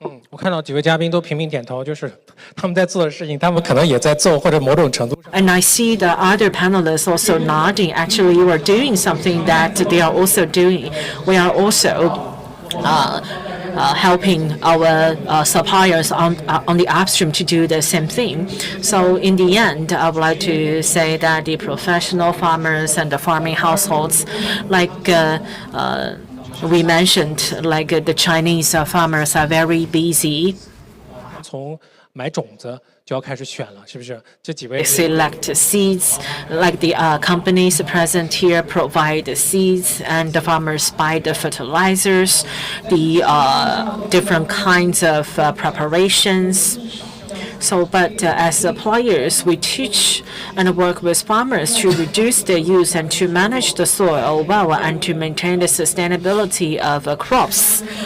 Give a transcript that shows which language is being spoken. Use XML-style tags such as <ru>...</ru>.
<zh>我看到几位嘉宾都频频点头，就是他们在做的事情，他们可能也在做，或者某种程度上。</zh> <en>And I see the other panelists also nodding. Actually, you are doing something that they are also doing. We are also helping our suppliers on the upstream to do the same thing. So in the end, I would like to say that the professional farmers and the farming households, like we mentioned, like the Chinese farmers are very busy.</en> <zh>从买种子就要开始选了，是不是？这几位</zh> <en>select seeds, like the companies present here provide the seeds, and the farmers buy the fertilizers, the different kinds of preparations. So, but as suppliers, we teach and work with farmers to reduce their use and to manage the soil well and to maintain the sustainability of crops.</en>